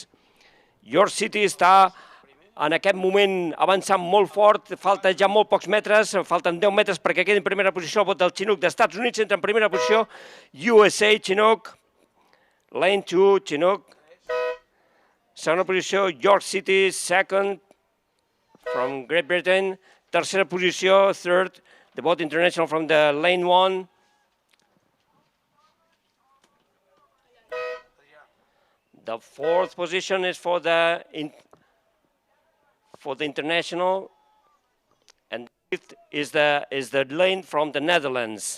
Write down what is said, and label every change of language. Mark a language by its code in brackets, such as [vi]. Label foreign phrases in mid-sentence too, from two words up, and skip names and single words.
[ca] York City està en aquest moment avançant molt fort, falta ja molt pocs metres, falten 10 metres perquè quedi en primera posició el bot del Chinook dels Estats Units, entra en primera posició USA Chinook, Lane 2 Chinook, segona posició York City, [en] second from Great Britain, [ca] tercera posició, [en] third, the boat international from the lane 1. The fourth position is for the for the international, and fifth is the lane from the Netherlands.